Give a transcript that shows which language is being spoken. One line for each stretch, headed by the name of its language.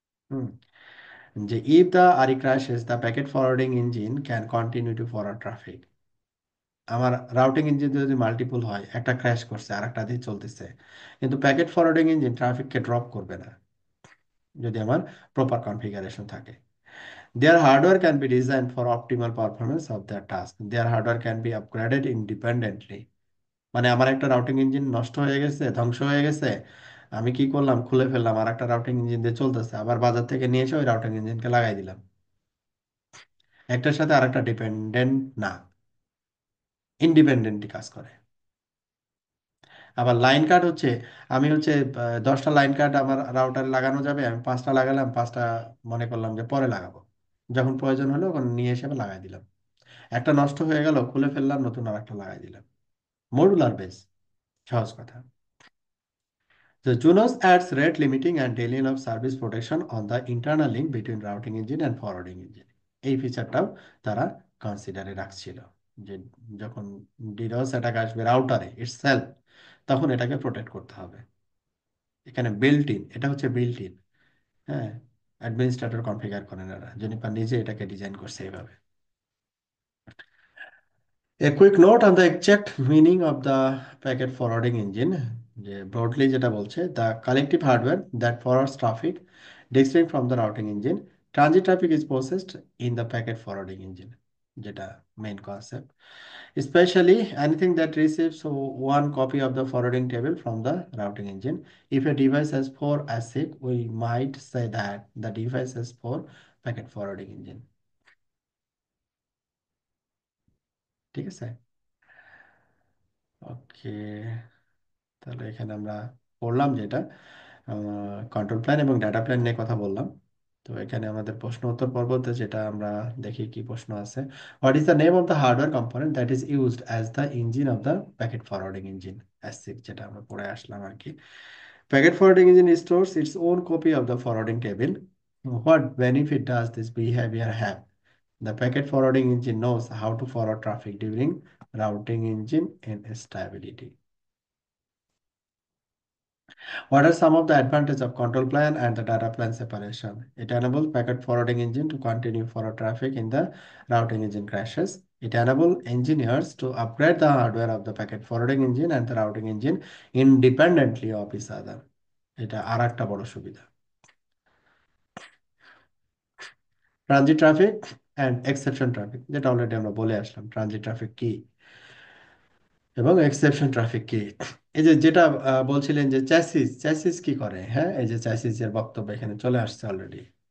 English: Hmm, যে if the RE crashes the packet forwarding engine can continue to forward traffic.
Bangla: আমার routing engine যদি multiple হয়, একটা ক্র্যাশ করছে আর একটা দিয়ে চলতেছে, কিন্তু প্যাকেট ফরওয়ার্ডিং ইঞ্জিন ট্রাফিককে ড্রপ করবে না যদি আমার প্রপার কনফিগারেশন থাকে।
English: Their hardware can be designed for optimal performance of their task. Their hardware can be upgraded independently.
Bangla: মানে আমার একটা রাউটিং ইঞ্জিন নষ্ট হয়ে গেছে, ধ্বংস হয়ে গেছে, আমি কি করলাম, খুলে ফেললাম, আর একটা রাউটিং ইঞ্জিন দিয়ে চলতেছে, আবার বাজার থেকে নিয়ে এসে ওই রাউটিং ইঞ্জিনকে লাগাই দিলাম। একটার সাথে আরেকটা ডিপেন্ডেন্ট না, ইন্ডিপেন্ডেন্টলি কাজ করে। আবার লাইন কার্ড হচ্ছে, আমি হচ্ছে 10টা লাইন কার্ড আমার রাউটারে লাগানো যাবে, আমি 5টা লাগালাম, 5টা মনে করলাম যে পরে লাগাবো, যখন প্রয়োজন হলো তখন নিয়ে এসে আবার লাগাই দিলাম। একটা নষ্ট হয়ে গেল, খুলে ফেললাম, নতুন আর একটা লাগাই দিলাম। মডুলার বেস, সহজ কথা।
English: The Junos adds rate limiting and delaying of service protection on the internal link between routing engine and forwarding engine.
Bangla: এই ফিচারটাও তারা কনসিডারে রাখছিল যে যখন ডিডোস অ্যাটাক আসবে রাউটারে ইটসেলফ, তখন এটাকে প্রোটেক্ট করতে হবে। এখানে বিল্ট ইন, এটা হচ্ছে বিল্ট ইন, হ্যাঁ, অ্যাডমিনিস্ট্রেটর কনফিগার করেন এরা, জেনিফার নিজে এটাকে ডিজাইন করছে এইভাবে।
English: A quick note on the exact meaning of the packet forwarding engine, যে broadly
Bangla: যেটা বলছে,
English: the collective hardware that forwards traffic distinct from the routing engine. Transit traffic is processed in the packet forwarding engine, যেটা main concept. Especially anything that receives one copy of the forwarding table from the routing engine. If a device has 4 ASIC, we might say that the device has 4 packet forwarding engine.
Bangla: ঠিক আছে? ওকে, তাহলে এখানে আমরা পড়লাম যেটা control plan এবং data plan নিয়ে কথা বললাম। তো তো এখানে আমাদের প্রশ্ন উত্তর পর্বতে যেটা আমরা দেখি কি প্রশ্ন আছে,
English: what is the name of the hardware component that is used as the engine of the packet forwarding engine, S6,
Bangla: যেটা আমরা পড়ে আসলাম আর কি।
English: Packet forwarding engine stores its own copy of the forwarding table. What benefit does this behaviour have? The packet forwarding engine knows how to forward traffic during routing engine instability. What are some of the advantages of control plane and the data plane separation? It enables packet forwarding engine to continue forward traffic in the routing engine crashes. It enables engineers to upgrade the hardware of the packet forwarding engine and the routing engine independently of each other.
Bangla: এটা আর একটা বড় সুবিধা। Transit traffic and exception traffic, যেটা already আমরা বলে আসলাম transit traffic কি এবং exception traffic কি। এই যে যেটা বলছিলেন যে চ্যাসিস, চ্যাসিস কি করে, হ্যাঁ এই যে চ্যাসিস এর বক্তব্য এখানে চলে আসছে অলরেডি।